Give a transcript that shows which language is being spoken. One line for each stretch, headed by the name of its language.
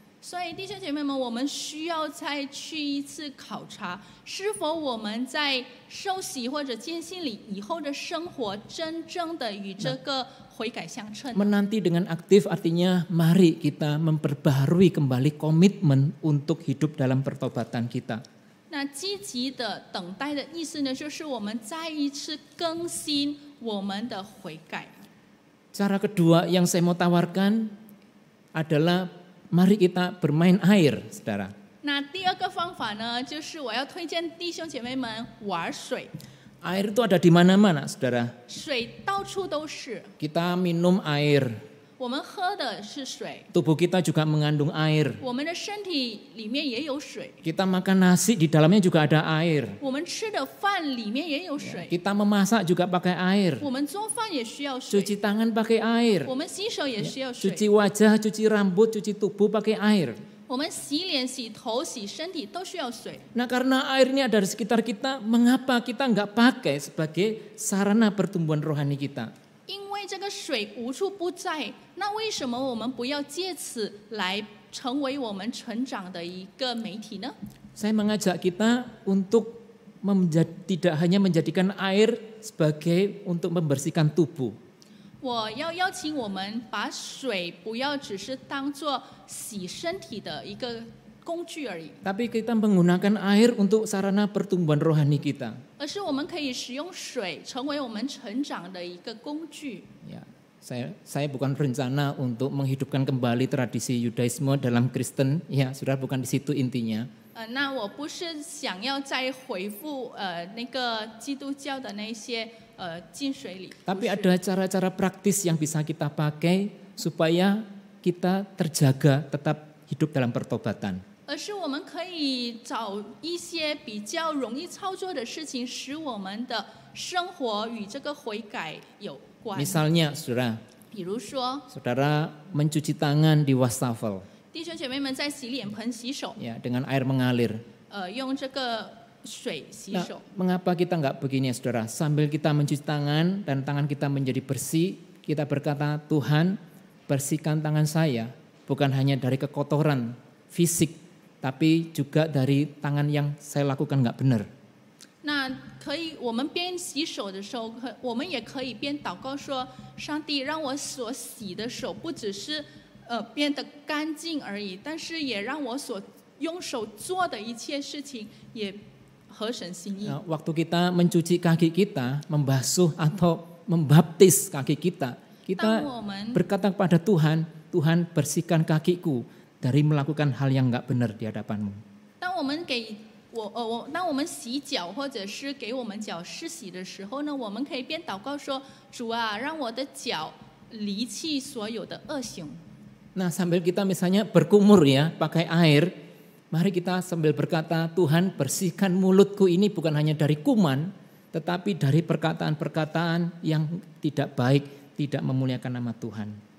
Chinese: 所以弟兄姐妹们，我们需要再去一次考察，是否我们在受洗或者坚信里以后的生活，真正的与这个悔改相称。
Indonesian: Menanti dengan aktif artinya mari kita memperbaharui kembali komitmen untuk hidup dalam pertobatan kita.
Chinese: 那积极的等待的意思呢，就是我们再一次更新我们的悔改。
Indonesian: Cara kedua yang saya mau tawarkan adalah mari kita bermain air, saudara.
Chinese: 那第二个方法呢，就是我要推荐弟兄姐妹们玩水。
Indonesian: Air itu ada di mana-mana, saudara.
Chinese: 水到处都是，
Indonesian: Kita minum air,
Chinese: 我们喝的是水，
Indonesian: tubuh kita juga mengandung air.
Chinese: 我们的身体里面也有水，
Indonesian: Kita makan nasi, di dalamnya juga ada air.
Chinese: 我们吃的饭里面也有水，
Indonesian: Kita memasak juga pakai air.
Chinese: 我们做饭也需要水，
Indonesian: Cuci tangan pakai air.
Chinese: 我们洗手也需要水，
Indonesian: Cuci wajah, cuci rambut, cuci tubuh pakai air.
Chinese: 我们洗脸、洗头、洗身体都需要水。
Indonesian: Nah, karena air ini ada di sekitar kita, mengapa kita nggak pakai sebagai sarana pertumbuhan rohani kita?
Chinese: 因为这个水无处不在，那为什么我们不要借此来成为我们成长的一个媒体呢？
Indonesian: Saya mengajak kita untuk tidak hanya menjadikan air sebagai untuk membersihkan tubuh.
Chinese: 我要邀请我们把水不要只是当做洗身体的一个工具而已，
Indonesian: Tapi kita menggunakan air untuk sarana pertumbuhan rohani kita.
Chinese: 而是我们可以使用水成为我们成长的一个工具。
Indonesian: Ya, saya bukan berencana untuk menghidupkan kembali tradisi Yudaisme dalam Kristen. Ya, sudah bukan di situ intinya.
Chinese: 那我不是想要再回复那个基督教的那些进水礼，
Indonesian: Tapi ada cara-cara praktis yang bisa kita pakai supaya kita terjaga tetap hidup dalam pertobatan.
Chinese: 而是我们可以找一些比较容易操作的事情，使我们的生活与这个悔改有关。
Indonesian: Misalnya, saudara,
Chinese: 比如说，
Indonesian: saudara mencuci tangan di wastafel,
Chinese: 弟兄姐妹们在洗脸盆洗手，
Indonesian: ya, dengan air mengalir.
Chinese: 用这个水洗 Nah, 手。
Indonesian: mengapa kita nggak begini, ya, saudara? Sambil kita mencuci tangan dan tangan kita menjadi bersih, kita berkata, Tuhan, bersihkan tangan saya, bukan hanya dari kekotoran fisik, tapi juga dari tangan yang saya lakukan nggak benar.
Chinese: 那可以，我们边洗手的时候，我们也可以边祷告说：上帝，让我所洗的手不只是变得干净而已，但是也让我所用手做的一切事情也合神心意。
Indonesian: Nah, waktu kita mencuci kaki kita, membasuh atau membaptis kaki kita, kita berkata kepada Tuhan, Tuhan bersihkan kakiku dari melakukan hal yang nggak benar di hadapan-Mu.
Chinese: 当我们洗脚或者是给我们脚施洗的时候呢，我们可以边祷告说：主啊，让我的脚离弃所有的恶行。
Indonesian: Nah, sambil kita misalnya berkumur ya, pakai air, mari kita sambil berkata, Tuhan bersihkan mulutku ini bukan hanya dari kuman, tetapi dari perkataan-perkataan yang tidak baik, tidak memuliakan nama Tuhan.